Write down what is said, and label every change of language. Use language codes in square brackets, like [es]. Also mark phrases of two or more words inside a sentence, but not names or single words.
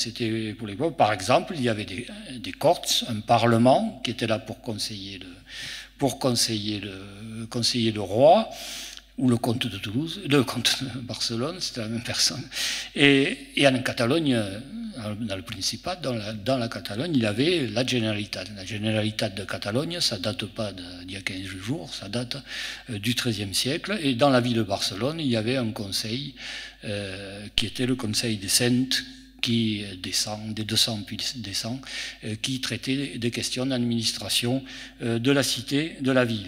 [fr] C'était pour les peuples. Par exemple, il y avait des courts, un parlement qui était là pour conseiller le roi, ou le comte de Toulouse, le comte de Barcelone, c'était la même personne. Et en Catalogne, dans le Principat, dans la Catalogne, il y avait la Generalitat. La Generalitat de Catalogne, ça date pas d'il y a 15 jours, ça date du XIIIe siècle. Et dans la ville de Barcelone, il y avait un conseil qui était le Conseil des Centes, qui descend, des 200 puis descend, qui traitait des questions d'administration de la cité, de la ville.